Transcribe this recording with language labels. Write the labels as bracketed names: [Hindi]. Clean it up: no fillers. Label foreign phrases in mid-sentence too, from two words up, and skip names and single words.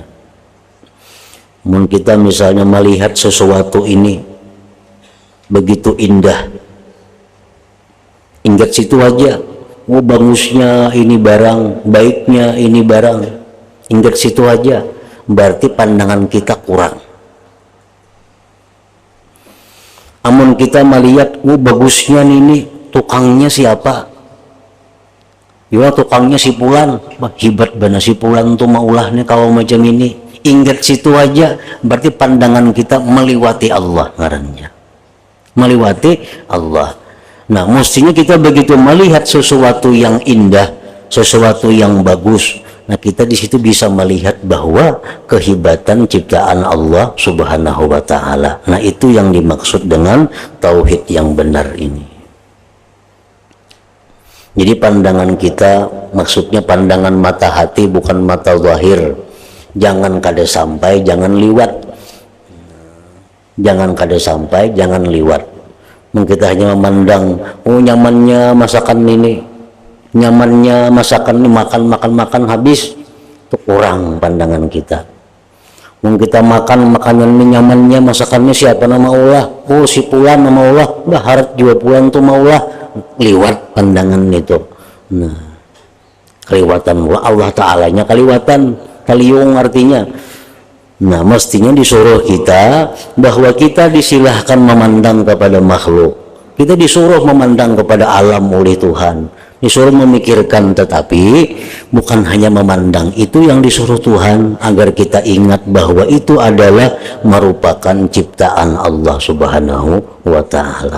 [Indonesian] Mungkin kita misalnya melihat sesuatu ini begitu indah, ingat situ aja, oh bagusnya ini barang, baiknya ini barang, ingat situ aja, berarti pandangan kita kurang. Amun kita melihat, oh bagusnya ini tukangnya siapa? [Banjar] Ya tukangnya si Pulan, hebat benar si Pulan tuh maulah nih kalau macam ini. [Indonesian] Ingat situ aja, berarti pandangan kita meliwati Allah ngarannya. Meliwati Allah. Nah, mestinya kita begitu melihat sesuatu yang indah, sesuatu yang bagus. Nah, kita di situ bisa melihat bahwa kehebatan ciptaan Allah [Arabic] سبحانه وتعالى. [Indonesian] Nah, itu yang dimaksud dengan tauhid yang benar ini. Jadi pandangan kita maksudnya pandangan mata hati, bukan mata zahir. [Banjar] Jangan kada sampai, jangan liwat. Jangan kada sampai, jangan liwat. [Indonesian] Kita hanya memandang, oh nyamannya masakan ini, nyamannya masakan ini, makan habis. Itu kurang pandangan kita. Kita makan makanan ini nyamannya, masakannya siapa nama Allah? [Banjar] Oh si Pulan nama Allah, baharat juga Pulan tuh maulah. Liwat pandangan itu. Nah, keliwatan Allah Ta'alanya keliwatan, kaliung artinya. [Indonesian] Nah, mestinya disuruh kita bahwa kita disilahkan memandang kepada makhluk, kita disuruh memandang kepada alam oleh Tuhan, disuruh memikirkan, tetapi bukan hanya memandang. Itu yang disuruh Tuhan, agar kita ingat bahwa itu adalah merupakan ciptaan Allah [Arabic] سبحانه وتعالى.